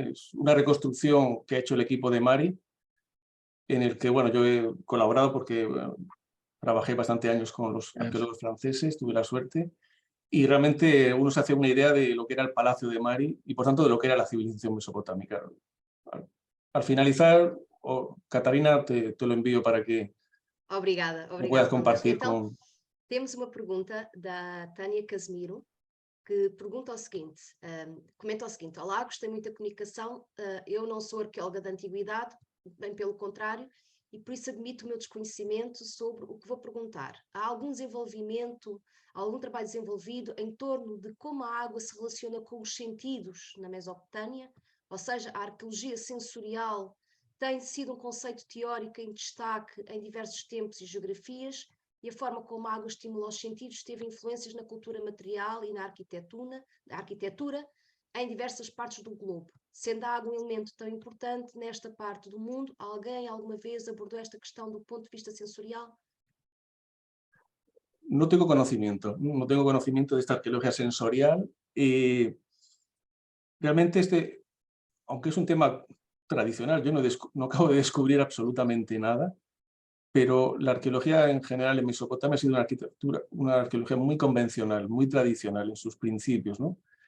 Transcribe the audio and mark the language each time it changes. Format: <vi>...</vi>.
<es>Es una reconstrucción que ha hecho el equipo de Mari, en el que, bueno, yo he colaborado porque trabajé bastante años con los arqueólogos franceses, tuve la suerte, y realmente uno se hace una idea de lo que era el Palacio de Mari y, por tanto, de lo que era la civilización mesopotámica. Al finalizar, Catarina, te lo envío para que lo puedas compartir con...</es> <pt>Temos uma pergunta da Tânia Casemiro, que pergunta o seguinte, comenta o seguinte: olá, gostei muito da comunicação, eu não sou arqueóloga da antiguidade, bem pelo contrário, e por isso admito o meu desconhecimento sobre o que vou perguntar. Há algum trabalho desenvolvido em torno de como a água se relaciona com os sentidos na Mesopotâmia? Ou seja, a arqueologia sensorial tem sido um conceito teórico em destaque em diversos tempos e geografias, e a forma como a água estimula os sentidos teve influências na cultura material e na arquitetura em diversas partes do globo. Sendo a água um elemento tão importante nesta parte do mundo, alguém alguma vez abordou esta questão do ponto de vista sensorial?</pt> <es>No tengo conocimiento de esta arqueología sensorial. Realmente aunque es un tema tradicional, yo no acabo de descubrir absolutamente nada, pero la arqueología en general en Mesopotamia ha sido una arqueología muy convencional, muy tradicional en sus principios, ¿no?</es>